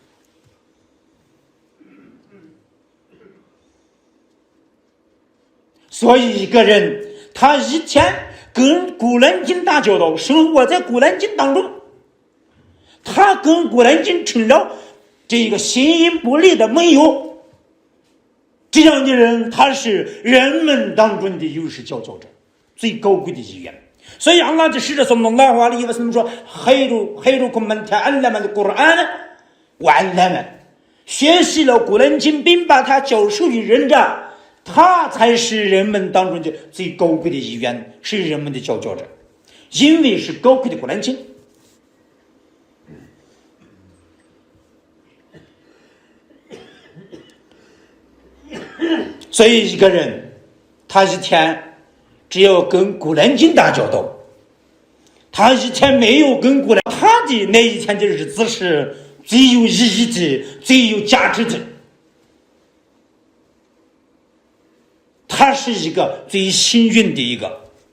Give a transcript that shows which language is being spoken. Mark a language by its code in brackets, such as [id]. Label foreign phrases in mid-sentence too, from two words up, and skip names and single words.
[zh] 所以一个人他一天跟古兰经打交道，生活在古兰经当中，他跟古兰经成了这个形影不离的盟友，这样的人他是人们当中的优势佼佼者，最高贵的一员。所以安拉的使者 [ar] صلى الله عليه وسلم [zh] 说 [ar] خيركم من تعلم القرآن وعلم, [zh] 学习了古兰经并把它教授于人的，他才是人们当中的最高贵的一员，是人们的佼佼者，因为是高贵的古兰经。所以一个人他一天只要跟古兰经打交道，他一天没有跟古兰，他的那一天的日子是最有意义的，最有价值的，他是一个最幸运的一个。